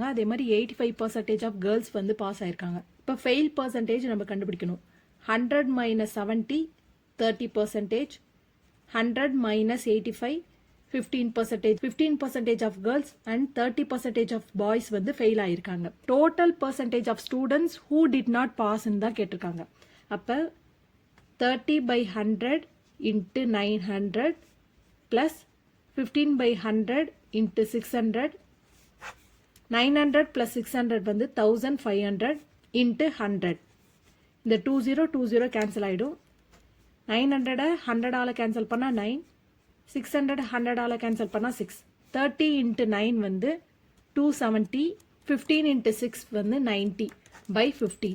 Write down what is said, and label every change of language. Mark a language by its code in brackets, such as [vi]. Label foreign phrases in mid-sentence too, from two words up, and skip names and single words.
[ta] அதே மாதிரி 85% [en] of girls [ta] வந்து பாஸ் ஆகிருக்காங்க. இப்போ [en] fail percentage [ta] நம்ம கண்டுபிடிக்கணும். [en] 100 minus 70, 30%. 100 minus 85, 15%. [ta] 15% [en] of girls and [ta] 30% [en] of boys [ta] வந்து ஃபெயில் ஆகிருக்காங்க. [en] total percentage of students who did not pass [ta] தான் கேட்டிருக்காங்க. [en] அப்போ 30/100 into 900 plus 15/100 into 600 900 plus 600 வந்து 1500 into 100. [ta] இந்த 20 கேன்சல் ஆகிடும். 900 100ஆல் கேன்சல் பண்ணால் 9, 600 100ஆல் கேன்சல் பண்ணால் 6. [en] 30 into 9 வந்து 270, 15 into 6 வந்து 90 by 15.